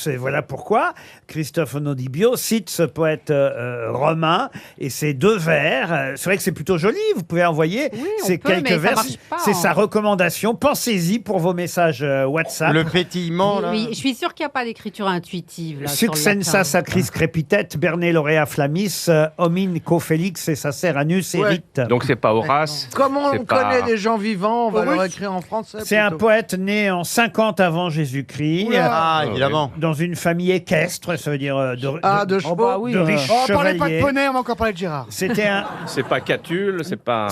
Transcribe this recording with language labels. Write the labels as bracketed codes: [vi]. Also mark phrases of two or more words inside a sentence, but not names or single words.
[fr] Et voilà pourquoi Cristofono di Bio cite ce poète romain et ses 2 vers. C'est vrai que c'est plutôt joli, vous pouvez envoyer ces quelques vers. C'est sa recommandation. Pensez-y pour vos messages WhatsApp. Le pétillement, là. Oui, je suis sûre qu'il n'y a pas d'écriture intuitive. Là, sur le Succensa latin. [la] sacris crepitet, berne laurea flammis, homine co-felix et sacer anus erit. [fr] Donc c'est pas Horace. Comme on c'est pas- connaît des gens vivants, on va Oui. leur écrire en français. C'est un plutôt. poète né en 50 avant Jésus-Christ. Ah, évidemment. Dans une famille équestre, ça veut dire de chevaux. de riches Oh, parlez pas de chevaliers. poney, on va encore parler de Gérard. C'était un... C'est pas Catulle, c'est pas.